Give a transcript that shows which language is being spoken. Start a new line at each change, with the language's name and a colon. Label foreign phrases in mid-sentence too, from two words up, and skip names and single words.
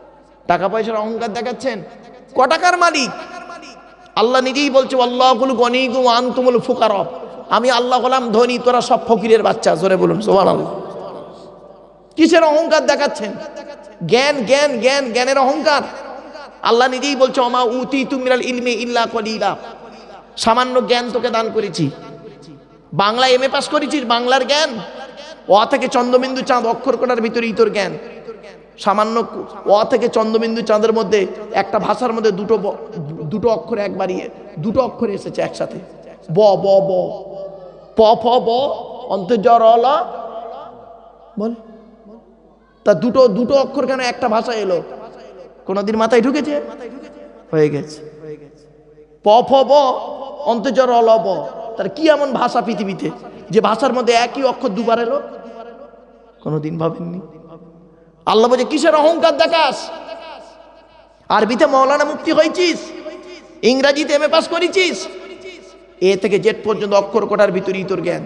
Bangla: টাকা পয়সার অহংকার দেখাচ্ছেন? ক টাকার মালিক? আল্লাহ নিজেই বলছে
Arabic: الله الغني وأنتم الفقراء,
Bangla: আমি আল্লাহ হলাম ধনী, তোরা সব ফকিরের বাচ্চা। জোরে বলুন সুবহানাল্লাহ। কিসের অহংকার দেখাচ্ছেন? জ্ঞান জ্ঞান জ্ঞান, জ্ঞানের অহংকার। আল্লাহ নিজেই বলছে
Arabic: وما أوتيتم من العلم إلا قليلا,
Bangla: সামান্য জ্ঞান তোকে দান করেছি। বাংলা
English: MA pass
Bangla: করেছিস, বাংলার জ্ঞান। অ থেকে চন্দ্রবিন্দু চাঁদ অক্ষর কটার ভিতরেই তোর জ্ঞান। সামান্য অ থেকে চন্দ্রবিন্দু চাঁদের মধ্যে একটা ভাষার মধ্যে দুটো অক্ষর একবারই, দুটো অক্ষর এসেছে একসাথে, ব ব ব, প ফ ব, অন্তর্জর অল, বল। তা দুটো অক্ষর কেন একটা ভাষা এলো? কোনদিন মাথায় ঢুকেছে? হয়ে গেছে। প ফ ব, অন্তর্জর অল ব, তার কি এমন ভাষা পৃথিবীতে যে ভাষার মধ্যে একই অক্ষর দুবার এলো? কোনদিন ভাবেননি। আল্লাহ বলছে কিসের অহংকার দেখাস? আরবিতে মৌলানা মুফতি হয়েছিস, ইংরাজিতে
English: MA pass
Bangla: করেছিস, এ থেকে জেড পর্যন্ত অক্ষর কটার ভিতরেই তোর জ্ঞান।